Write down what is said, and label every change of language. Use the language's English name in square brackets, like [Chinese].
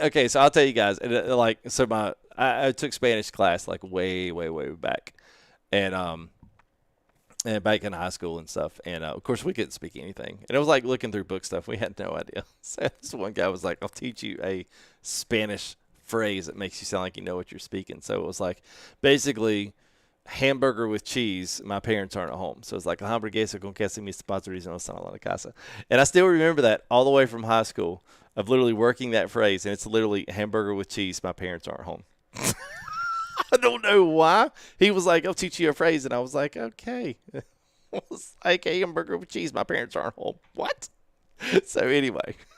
[English] Okay, so I'll tell you guys. I took Spanish class like way back, and back in high school and stuff. And, of course, we couldn't speak anything. And it was like looking through book stuff. We had no idea. So this one guy was like, I'll teach you a Spanish phrase that makes you sound like you know what you're speaking. So it was like basically hamburger with cheese, my parents aren't at home. So it's like [Spanish] hamburguesa con queso y mis padres no están en la casa. [English] And I still remember that all the way from high school of literally working that phrase. And it's literally hamburger with cheese, my parents aren't home. I don't know why. He was like, I'll teach you a phrase. And I was like, okay. It was like a hamburger with cheese, my parents aren't home. What? So anyway.